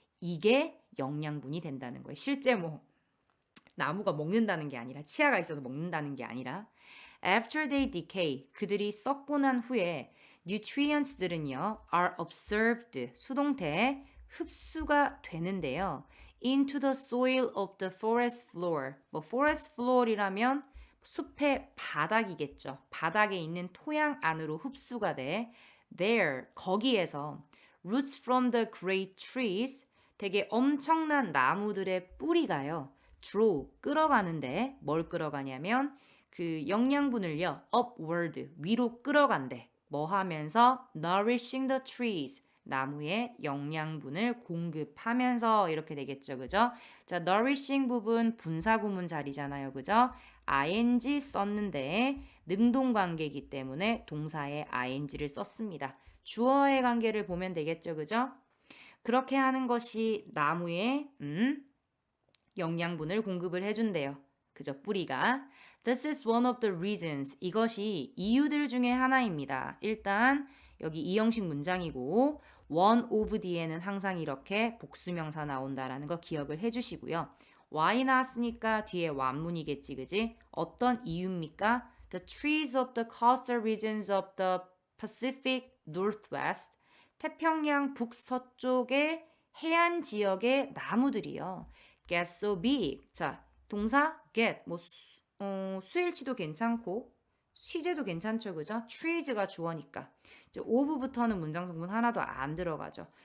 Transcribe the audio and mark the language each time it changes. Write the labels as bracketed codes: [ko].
[ko] 이게 영양분이 된다는 거예요. 실제 뭐 나무가 먹는다는 게 아니라 치아가 있어서 먹는다는 게 아니라 [en] after they decay, [ko] 그들이 썩고 난 후에 nutrients들은요 [en] are absorbed, [ko] 수동태에 흡수가 되는데요. [en] into the soil of the forest floor. [ko] 뭐 forest floor이라면 숲의 바닥이겠죠. 바닥에 있는 토양 안으로 흡수가 돼. [en] there, [ko] 거기에서 [en] roots from the great trees, [ko] 되게 엄청난 나무들의 뿌리가요. [en] draw, [ko] 끌어가는데 뭘 끌어가냐면 그 영양분을요 [en] upward, [ko] 위로 끌어간대. 뭐 하면서 [en] nourishing the trees, [ko] 나무에 영양분을 공급하면서 이렇게 되겠죠. 그죠? 자, nourishing 부분 분사구문 자리잖아요. 그죠? ing 썼는데 능동관계이기 때문에 동사에 ing를 썼습니다. 주어의 관계를 보면 되겠죠. 그죠? 그렇게 하는 것이 나무에 영양분을 공급을 해준대요. 그죠? 뿌리가. [en] This is one of the reasons. [ko] 이것이 이유들 중에 하나입니다. 일단 여기 이형식 문장이고 one of 뒤에는 항상 이렇게 복수명사 나온다라는 거 기억을 해주시고요. why 나왔으니까 뒤에 완문이겠지, 그지? 어떤 이유입니까? [en] The trees of the coastal regions of the Pacific Northwest. [ko] 태평양 북서쪽의 해안 지역의 나무들이요. [en] get so big. [ko] 자, 동사 get 뭐 수일치도 괜찮고 시제도 괜찮죠, 그죠? trees가 주어니까 이제 of부터는 문장 성분 하나도 안 들어가죠.